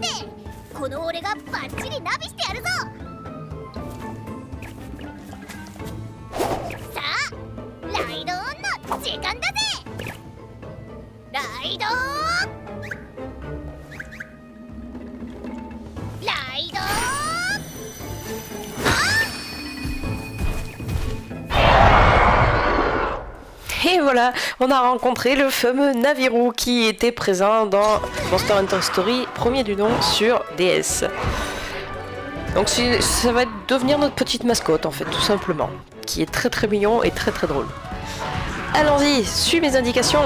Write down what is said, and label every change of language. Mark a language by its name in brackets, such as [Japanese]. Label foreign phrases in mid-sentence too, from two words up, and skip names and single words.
[Japanese] この俺がバッチリナビしてやるぞ。さあライドオンの時間だぜ。ライドオン、ライドオン。 [French] Et voilà, on a rencontré le fameux Navirou qui était présent dans Monster Hunter Story, premier du nom sur DS. Donc ça va devenir notre petite mascotte en fait, tout simplement, qui est très très mignon et très très drôle. Allons-y, suis mes indications.